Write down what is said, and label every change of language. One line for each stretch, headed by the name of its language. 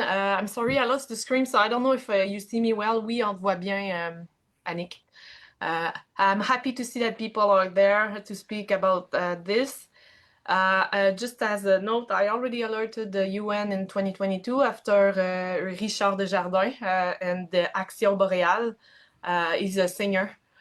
English: I'm sorry, I lost the screen, so I don't know if you see me well.
French: Oui, on te voit bien, Annick.
English: I'm happy to see that people are there to speak about this. Just as a note, I already alerted the UN in 2022 after Richard Desjardins and the Action Boréale. He's a singer.